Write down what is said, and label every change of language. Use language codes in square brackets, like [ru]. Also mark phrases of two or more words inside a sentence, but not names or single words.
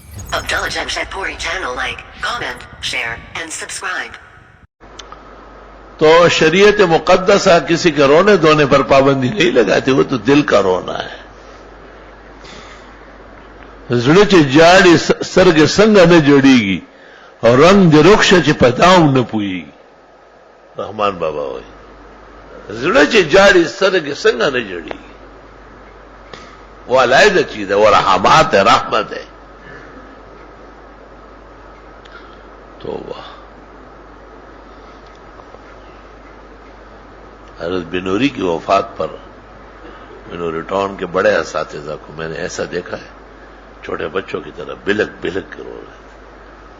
[en] Abdullah Jamshedpuri channel, like, comment, share, and subscribe. [ur] تو شریعت مقدسہ کسی کے رونے دھونے پر پابندی نہیں لگاتی، وہ تو دل کا رونا ہے. [ps] زړه چې جاړي سترګې څنګه نه جوړیږي او رنگ د رخصه چې پتاوم نه پويږي. رحمان بابا وایي زړه چې جاړي سترګې څنګه نه جوړیږي، [ur] وہ علیحدہ چیز ہے، وہ رحمات ہے، رحمت ہے. تو حضرت بنوری کی وفات پر بنوری ٹاؤن کے بڑے اساتذہ کو میں نے ایسا دیکھا ہے، چھوٹے بچوں کی طرح بلک بلک کے رو رہے تھے.